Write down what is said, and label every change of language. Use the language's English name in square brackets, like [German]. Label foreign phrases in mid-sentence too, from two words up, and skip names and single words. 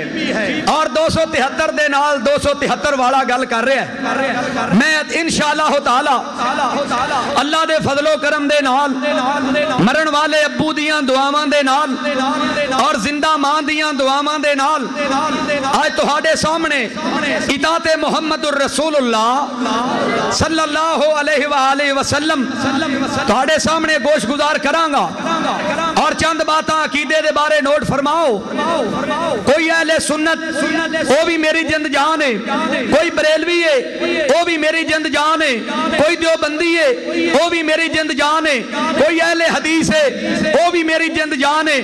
[Punjabi] اور 273 دے نال 273 والا گل کر رہا ہے. میں [Arabic] إن شاء الله تعالى [Punjabi] اللہ دے فضل و کرم دے نال مرن والے ابو دیاں دعاواں دے نال اور زندہ ماں دیاں دعاواں دے نال اج تہاڈے سامنے اطاعتِ [Arabic] محمد رسول الله صلى الله عليه وسلم [Punjabi] تہاڈے سامنے گوش گزار کراں گا اور چند باتاں عقیدے دے بارے نوٹ فرماؤ. کوئی اہل سنت وہ بھی میری جند جان ہے، کوئی بریلوی ہے وہ بھی میری جند جان ہے، کوئی دیوبندی ہے وہ بھی میری جند جان ہے، کوئی اہل حدیث ہے وہ بھی میری جند جان ہے.